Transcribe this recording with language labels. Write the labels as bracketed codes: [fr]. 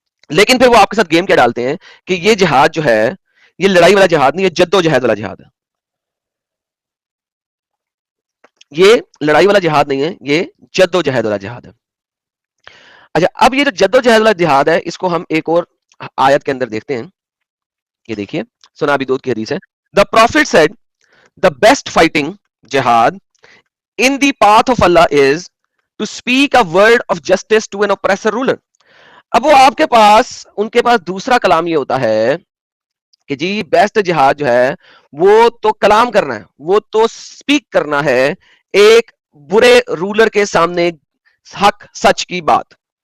[ur] لیکن پھر وہ آپ کے ساتھ گیم کیا ڈالتے ہیں کہ یہ جہاد جو ہے یہ لڑائی والا جہاد نہیں, یہ جد و جہاد والا جہاد ہے. یہ لڑائی والا جہاد نہیں ہے, یہ جد و جہاد والا جہاد ہے. اچھا اب یہ جو جد و جہاد والا جہاد ہے اس کو ہم ایک اور آیت کے اندر دیکھتے ہیں. یہ دیکھیے سنا ابی داؤد کی حدیث ہے. [en] The prophet said the best fighting jihad in the path of Allah is to speak a word of justice to an oppressor ruler. [ur] اب وہ آپ کے پاس ان کے پاس دوسرا کلام یہ ہوتا ہے کہ جی بیسٹ جہاد جو ہے وہ تو کلام کرنا ہے, وہ تو سپیک کرنا ہے ایک برے رولر کے سامنے حق سچ کی بات.